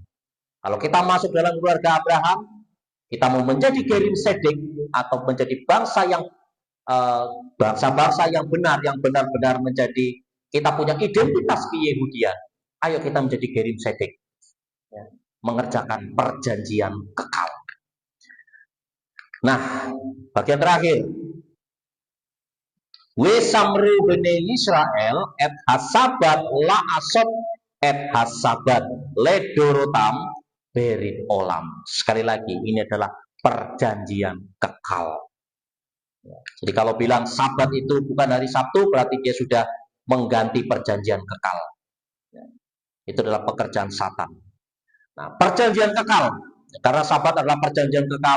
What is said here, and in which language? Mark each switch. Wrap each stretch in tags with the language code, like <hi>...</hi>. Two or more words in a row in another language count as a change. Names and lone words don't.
<id>Kalau kita masuk dalam keluarga Abraham, kita mau menjadi</id> <he>גרים צדק</he> <id>atau menjadi bangsa yang bangsa-bangsa yang benar, yang benar-benar menjadi, kita punya identitas keyehudian. Ayo kita menjadi</id> <he>גרים צדק,</he> <id>ya, mengerjakan perjanjian kekal. Nah, bagian terakhir,</id> <he>ושמרו בני ישראל את השבת לעשות את השבת לדרתם ברית עולם.</he> <id>Sekali lagi, ini adalah perjanjian kekal. Jadi kalau bilang Sabat itu bukan hari Sabtu, berarti dia sudah mengganti perjanjian kekal. Itu adalah pekerjaan Satan. Nah, perjanjian kekal, karena sabat adalah perjanjian kekal.</id>